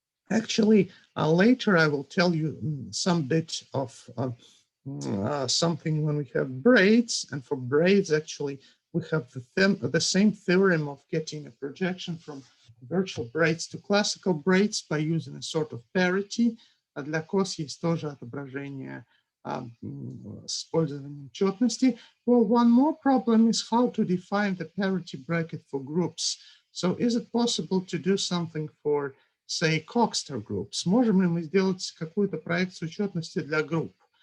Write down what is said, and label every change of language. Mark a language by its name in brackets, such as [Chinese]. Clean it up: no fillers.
[English] Actually, later I will tell you some bit of something when we have braids. And for braids, actually, we have the same theorem of getting a projection from virtual braids to classical braids by using a sort of parity. [Russian] А для кос есть тоже отображение с использованием четности. [English] Well, one more problem is how to define the parity bracket for groups. So is it possible to do something for, say, Coxeter groups? [Russian] Можем ли мы сделать какую-то проекцию четности для групп?